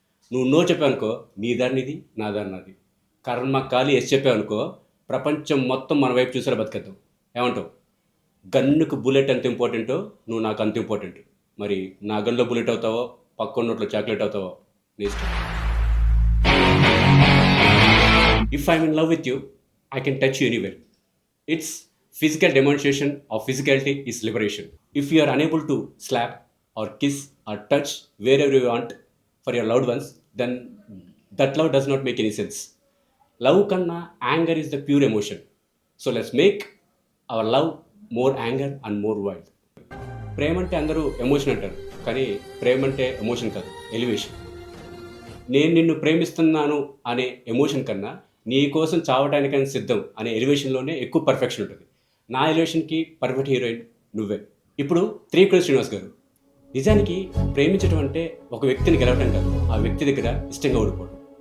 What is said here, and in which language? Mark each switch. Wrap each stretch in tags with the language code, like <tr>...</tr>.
<te>నువ్వు నో చెప్పావనుకో, నీ దారి నీది, నా దారి నాది. కర్మ కాలి ఎస్ చెప్పావనుకో, ప్రపంచం మొత్తం మన వైపు చూసారా బతికేద్దాం. ఏమంటావు? గన్నుకు బుల్లెట్ ఎంత ఇంపార్టెంటో నువ్వు నాకు అంత ఇంపార్టెంట్. మరి నా గన్లో బుల్లెట్ అవుతావో, పక్క నోట్లో చాక్లెట్ అవుతావో నీ ఇష్టం.</te> <en>If I'm in love with you, I can touch you anywhere. It's physical demonstration of physicality is liberation. If you are unable to slap or kiss or touch wherever you want for your loved ones, then that love does not make any sense. Love</en> <te>kanna</te> <en>anger is the pure emotion. So let's make our love more anger and more wild.</en> <te>ప్రేమ అంటే అందరూ emotion అంటారు, కానీ ప్రేమ అంటే emotion కాదు, elevation. నేను నిన్ను ప్రేమిస్తున్నాను అనే ఎమోషన్ కన్నా నీ కోసం చావటానికైనా సిద్ధం అనే ఎలివేషన్లోనే ఎక్కువ పర్ఫెక్షన్ ఉంటుంది. నా ఎలివేషన్కి పర్ఫెక్ట్ హీరోయిన్ నువ్వే. ఇప్పుడు త్రివిక్రమ్ శ్రీనివాస్ గారు, నిజానికి ప్రేమించడం అంటే ఒక వ్యక్తిని గెలవటం కాదు, ఆ వ్యక్తి దగ్గర ఇష్టంగా ఓడిపోవడం.</te>